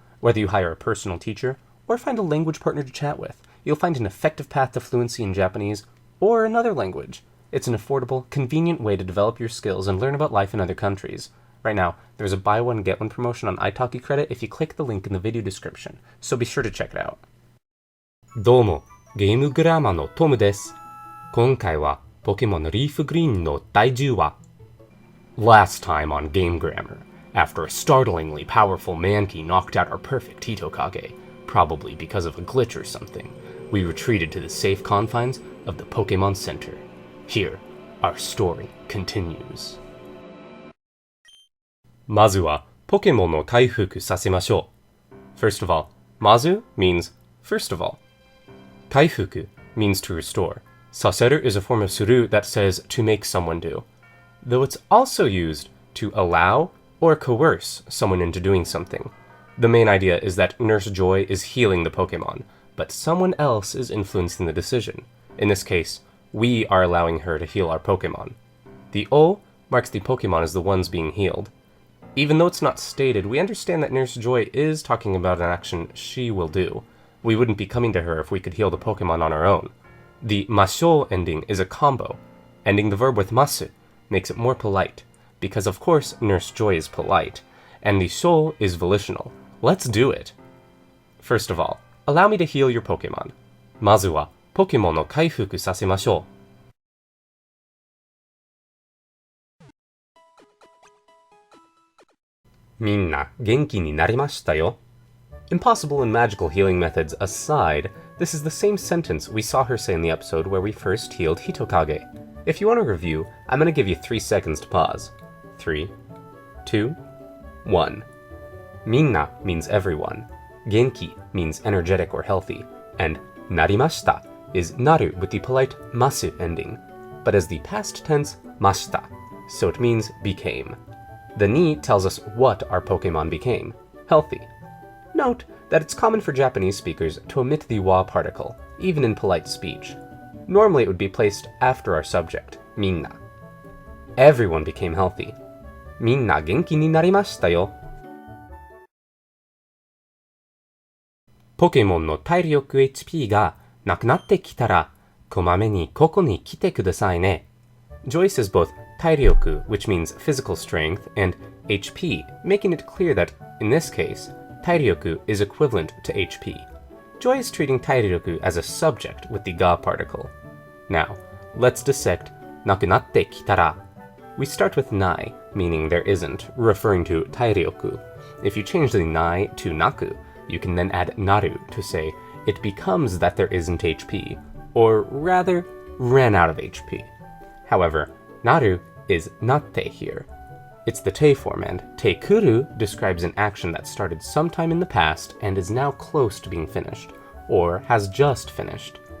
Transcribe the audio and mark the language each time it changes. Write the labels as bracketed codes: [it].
[en] Whether you hire a personal teacher or find a language partner to chat with, you'll find an effective path to fluency in Japanese or another language. It's an affordable, convenient way to develop your skills and learn about life in other countries. Right now, there's a buy one get one promotion on iTalki credit if you click the link in the video description, so be sure to check it out. [ja] どうも、ゲームグラマーのトムです。今回はポケモンリーフグリーンの第10話。 [en] Last time on Game Grammar, after a startlingly powerful Anki knocked out our perfect Hitokage, probably because of a glitch or something, we retreated to the safe confines of the Pokémon Center. Here, our story continues. [ja] まずはポケモンの回復させましょう。 [en] First of all, Mazu means first of all. Kaifuku means to restore. Saseru is a form of suru that says to make someone do, though it's also used to allow or coerce someone into doing something. The main idea is that Nurse Joy is healing the Pokemon, but someone else is influencing the decision. In this case, we are allowing her to heal our Pokemon. The O marks the Pokemon as the ones being healed. Even though it's not stated, we understand that Nurse Joy is talking about an action she will do. We wouldn't be coming to her if we could heal the Pokemon on our own. The masho ending is a combo. Ending the verb with masu makes it more polite, because of course Nurse Joy is polite, and the sho is volitional. Let's do it. First of all, allow me to heal your Pokemon. [ja] まずはポケモンを回復させましょう。みんな元気になりましたよ。 [en] Impossible and magical healing methods aside, this is the same sentence we saw her say in the episode where we first healed Hitokage. If you want to review, I'm going to give you 3 seconds to pause. 3, 2, 1. Minna means everyone. Genki means energetic or healthy. And narimashita is naru with the polite masu ending, but as the past tense mashita, so it means became. The ni tells us what our Pokemon became. Healthy. Note that it's common for Japanese speakers to omit the wa particle, even in polite speech. Normally it would be placed after our subject, minna. Everyone became healthy. [ja] Minna genki ni narimashita yo. Pokémonの体力 HP がなくなってきたら、こまめにここに来てくださいね。 [en] Joy says both 体力, which means physical strength, and HP, making it clear that, in this case, 体力 is equivalent to HP. Joy is treating 体力 as a subject with the ga particle. Now, let's dissect なくなってきたら. We start with nai, meaning there isn't, referring to 体力. If you change the nai to naku, you can then add naru to say it becomes that there isn't HP, or rather, ran out of HP. However, naru is natte here. It's the te form, and teikuru describes an action that started sometime in the past and is now close to being finished, or has just finished.